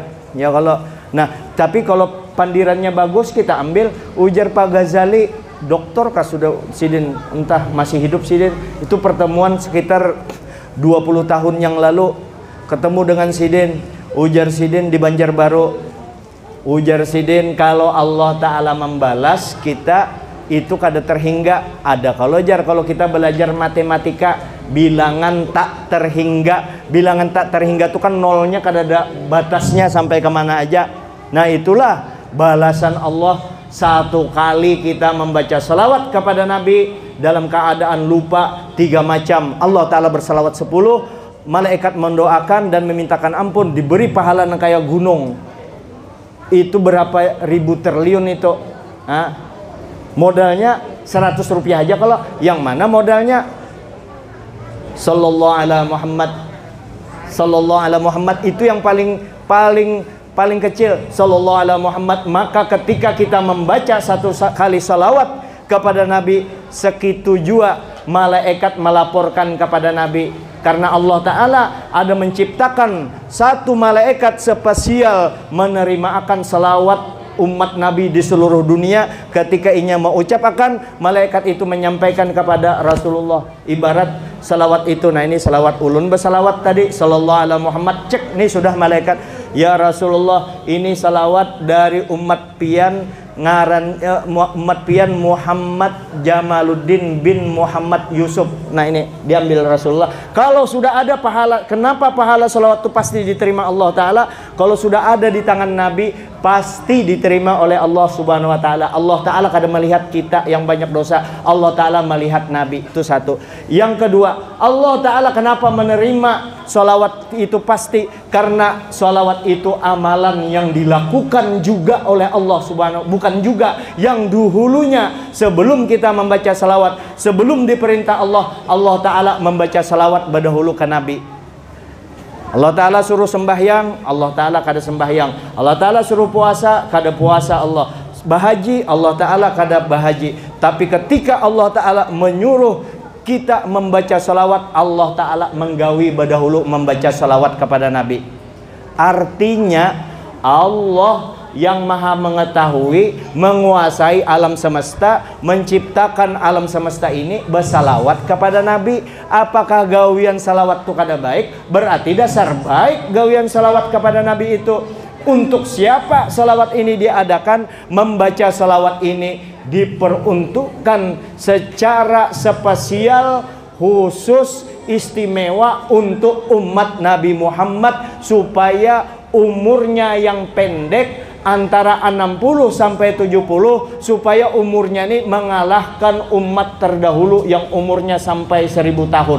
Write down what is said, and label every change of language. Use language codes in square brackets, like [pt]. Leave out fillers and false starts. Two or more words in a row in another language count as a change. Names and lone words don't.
[bjn] Ya kalau nah, tapi kalau pandirannya bagus kita ambil. Ujar Pak Ghazali, doktor kah sudah Sidin, entah masih hidup Sidin, itu pertemuan sekitar 20 tahun yang lalu ketemu dengan Sidin. Ujar Sidin di Banjarbaru, ujar Sidin, kalau Allah Ta'ala membalas kita itu kada terhingga. [id] Ada kalau kita belajar matematika, bilangan tak terhingga. Bilangan tak terhingga itu kan nolnya kada ada batasnya sampai kemana aja. Nah itulah balasan Allah. 1 kali kita membaca salawat kepada Nabi dalam keadaan lupa 3 macam. Allah Ta'ala bersalawat 10, malaikat mendoakan dan memintakan ampun, diberi pahala yang kayak gunung. Itu berapa ribu triliun itu? Modalnya 100 rupiah aja. Kalau yang mana modalnya [ar] صلى الله على محمد, صلى الله على محمد [id] itu yang paling kecil, [ar] صلى الله على محمد. [id] Maka ketika kita membaca 1 kali salawat kepada Nabi, segitu juga malaikat melaporkan kepada Nabi. Karena Allah Ta'ala ada menciptakan 1 malaikat spesial menerima akan salawat umat Nabi di seluruh dunia. Ketika inya mau ucapkan, malaikat itu menyampaikan kepada Rasulullah. Ibarat salawat itu, nah ini salawat ulun bersalawat tadi, [ar] صلى الله على محمد, [id] cek nih sudah malaikat, [ar] يا رسول الله, [id] ini salawat dari umat pian ngaran umat pian Muhammad Jamaluddin bin Muhammad Yusuf. Nah ini diambil Rasulullah. Kalau sudah ada pahala, kenapa pahala salawat itu pasti diterima Allah Ta'ala? Kalau sudah ada di tangan Nabi, pasti diterima oleh [ar] الله سبحانه وتعالى. [id] Allah Ta'ala kadang melihat kita yang banyak dosa, Allah Ta'ala melihat Nabi. Itu satu. Yang kedua, Allah Ta'ala kenapa menerima salawat itu? Pasti karena salawat itu amalan yang dilakukan juga oleh Allah Subhanahu, bukan juga yang dahulunya. Sebelum kita membaca salawat, sebelum diperintah Allah, Allah Ta'ala membaca salawat berdahulu ke Nabi. Allah Ta'ala suruh sembahyang, Allah Ta'ala kada sembahyang. Allah Ta'ala suruh puasa, kada puasa Allah. Bahaji, Allah Ta'ala kada bahaji. Tapi ketika Allah Ta'ala menyuruh kita membaca salawat, Allah Ta'ala menggawi berdahulu membaca salawat kepada Nabi. Artinya Allah yang maha mengetahui, menguasai alam semesta, menciptakan alam semesta ini, bersalawat kepada Nabi. Apakah gawian salawat itu kada baik? Berarti dasar baik gawian salawat kepada Nabi itu. Untuk siapa salawat ini diadakan? Membaca salawat ini diperuntukkan secara spesial, khusus, istimewa untuk umat Nabi Muhammad, supaya umurnya yang pendek antara 60 sampai 70, supaya umurnya ini mengalahkan umat terdahulu yang umurnya sampai 1000 tahun.